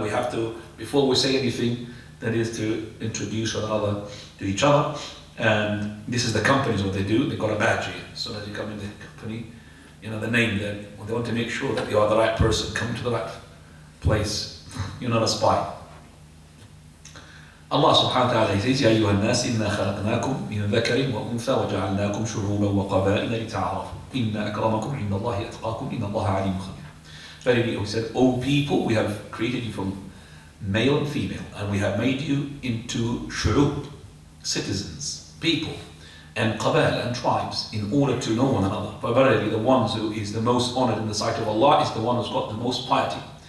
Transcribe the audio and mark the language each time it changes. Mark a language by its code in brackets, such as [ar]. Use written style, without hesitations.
[en] We have to, before we say anything, that is to introduce one another to each other. And this is the companies, what they do. They got a badge here. So as you come in the company, the name that they want to make sure that you are the right person, come to the right place. You're not a spy. Allah subhanahu wa ta'ala says, [ar] يا أيها الناس إنا خلقناكم من ذكر وأنثى وجعلناكم شعوبا وقبائل لتعارفوا إن أكرمكم عند الله أتقاكم إن الله عليم خبير. [en] Verily, he said, O people, we have created you from male and female, and we have made you into shu'ub, citizens, people, and qabail, and tribes, in order to know one another. For verily, the one who is the most honored in the sight of Allah is the one who's got the most piety.